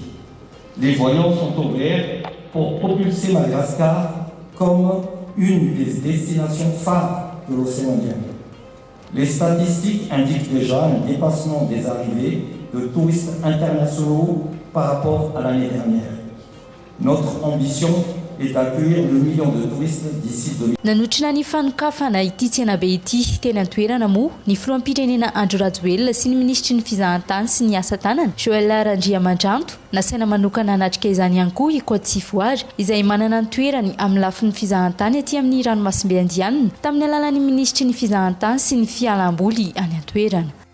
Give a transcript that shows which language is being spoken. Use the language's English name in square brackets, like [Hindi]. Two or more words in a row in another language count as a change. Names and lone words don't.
[French] Les voyants sont ouverts pour propulser Madagascar comme une des destinations phares de l'océan Indien. Les statistiques indiquent déjà un dépassement des arrivées de touristes internationaux par rapport à l'année dernière. Notre ambition et d'accueillir le million de touristes d'ici 2000. [Malagasy] Nanotrina ny fanokafana ity tsenabe ity teny antoerana moa ny filoham-pirenena Andry Rajoelina sy ny ministry ny fizahantany sy ny asa tanana Joël Randriamandranto nasaina manokana hanatrika izany ihany koa i Côte d'Ivoire izay manana ny toerany amin'ny lafin'ny fizahantany aty amin'ny ranomasimbe Indianina tamin'ny alalan'ny ministry ny fizahantany sy ny fialamboly any antoerana.